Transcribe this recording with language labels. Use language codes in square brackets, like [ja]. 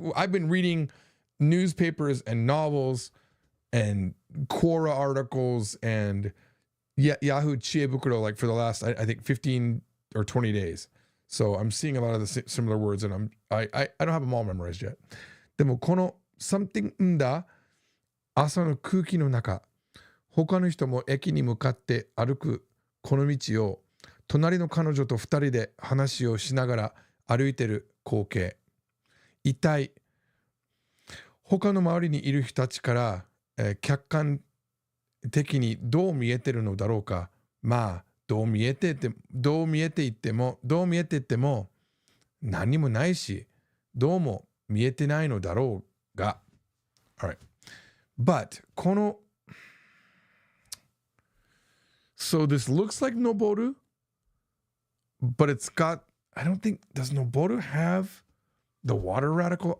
[en] I've been reading newspapers and novels and Quora articles and Yahoo Chiebukuro like for the last I think 15 or 20 days. So I'm seeing a lot of the similar words and I don't have them all memorized yet. [ja] でもこの something んだ朝の空気の中、他の人も駅に向かって歩くこの道を隣の彼女と二人で話をしながら歩いてる光景。一体他の周りにいる人たちから、客観的にどう見えてるのだろうか。まあどう見えていっても何もないし、どうも見えてないのだろうが。 [en] Alright. But この So this looks like Noboru, but it's got, I don't think, does Noboru have the water radical?